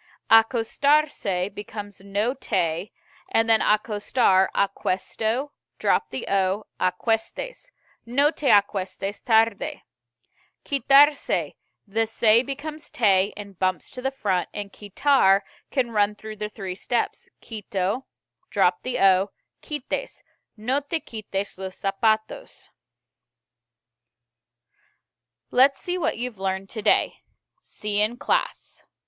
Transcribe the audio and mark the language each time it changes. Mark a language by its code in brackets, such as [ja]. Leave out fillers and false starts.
[en] Acostarse becomes no te, and then acostar, acuesto, drop the o, acuestes. [es] No te acuestes tarde. [en] Quitarse, the se becomes te and bumps to the front, and quitar can run through the 3 steps. Quito, drop the o, quites. [es] No te quites los zapatos. [en] Let's see what you've learned today. See you in class.